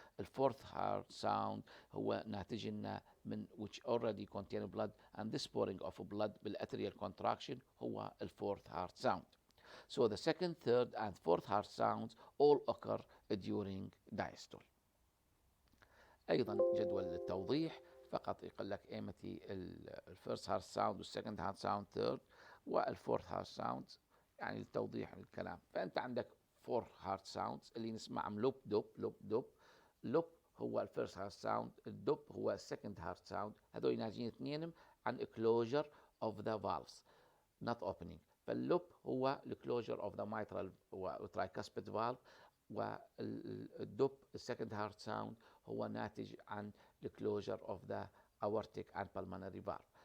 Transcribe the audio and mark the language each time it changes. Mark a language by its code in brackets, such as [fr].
[en] The fourth heart sound [ar] هو ناتج لنا من [en] which already contain blood, and this pouring of blood بالatrial contraction هو the fourth heart sound. So the second, third and fourth heart sounds all occur during diastole. [ar] أيضا جدول التوضيح فقط يقول لك ايمتى الفيرست هارت ساوند والسكند هارت ساوند ثيرد والفورث هارت ساوند، يعني لتوضيح الكلام. فانت عندك فور هارت ساوندز اللي نسمعهم لوب دوب لوب دوب. لوب هو الفيرست هارت ساوند، الدوب هو السكند هارت ساوند. هذول ناجين اثنينهم عن [en] closure of the valves not opening. [ar] فاللوب هو [en] closure of the mitral tricuspid valve، [ar] والدوب السكند هارت ساوند هو ناتج عن [en] the closure of the aortic and pulmonary valve.